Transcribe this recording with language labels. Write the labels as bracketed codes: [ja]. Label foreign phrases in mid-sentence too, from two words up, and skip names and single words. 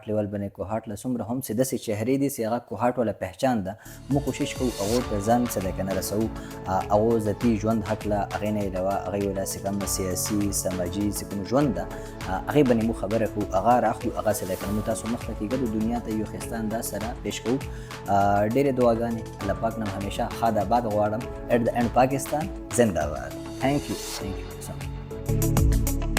[ps] لیول باندې کوهاټ له څومره هم چې داسې چهرې دي چې هغه کوهاټ والا پهچان ده موږ کوشش کوو هغو ته ځان څه ده که نه رسوو هغو ذاتي ژوند هکله هغې نه علاوه هغې والا چې کوم سیاسي سماجي چې کوم ژوند ده هغې باندې موږ خبره کوو هغه راخلو هغه څه ده که نه موږ تاسو مخ ته کېږدو دنیا ته یو ښایسته انداز سره پیش کوو ډېرې دعاګانې الله پاک نم همیشه ښاد آباد غواړم [en] at the end [ps] Pakistan [ur] زنده باد. [en] Thank you so much.